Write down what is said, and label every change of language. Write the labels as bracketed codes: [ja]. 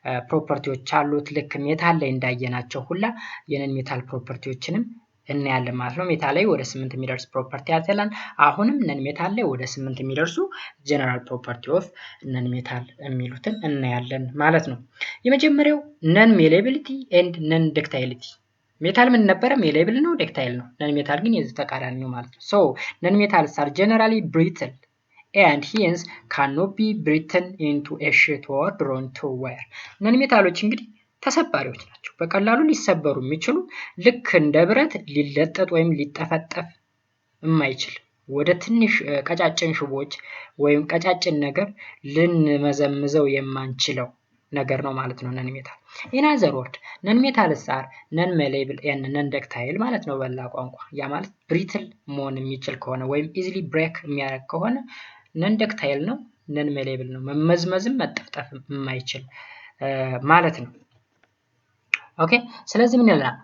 [am] ፕሮፐርቲዎች አሉት። ልክ ሜታል ላይ እንዳየናቸው ሁላ የነን ሜታል ፕሮፐርቲዎችንም እናያለን ማለት ነው። ሜታል ላይ ወደ 8 የሚደርስ ፕሮፐርቲ ያዘላል። አሁንም ነን ሜታል ላይ ወደ 8 የሚደርሱ ጀነራል ፕሮፐርቲ ኦፍ ነን ሜታል የሚሉትን እናያለን ማለት ነው። የመጀመሪያው ነን ሜሌቢሊቲ ኤንድ ነን ዳክታይሊቲ። ሜታል ምን ነበረ? ሜሌብል ነው፣ ዳክታይል ነው። ነን ሜታል ግን የዚህ ተቃራኒ ነው ማለት ነው። [en] ነን ሜታልስ are generally brittle and hence cannot be beaten into a sheet or drawn to wire. [am] ነን ሜታሎች እንግዲህ ተሰባሪዎች ናቸው። በቀላሉ ሊሰበሩ የሚችሉ ልክ እንደ ብረት ሊለጠጥ ወይም ሊጠፈጠፍ የማይችል ወደ ትንሽ ቀጫጭን ሽቦች ወይም ቀጫጭን ነገር ልንመዘምዘው የማንችለው ነገር ነው ማለት ነው ነን ሜታል። [en] ኢን አዘር ወርድ ነን ሜታልስ አር ነን ሜሌብል ኤንድ ነን ደክታይል [am] ማለት ነው በላ ቋንቋ። ያ ማለት ብሪትል መሆን የሚችል ከሆነ ወይም ኢዚሊ ብሬክ የሚያደርግ ከሆነ ነን ደክታይል ነው፣ ነን ሜሌብል ነው፣ መመዝመዝም መጠፍጠፍም የማይችል ማለት ነው። ኦኬ ስለዚህ ምን ይላል?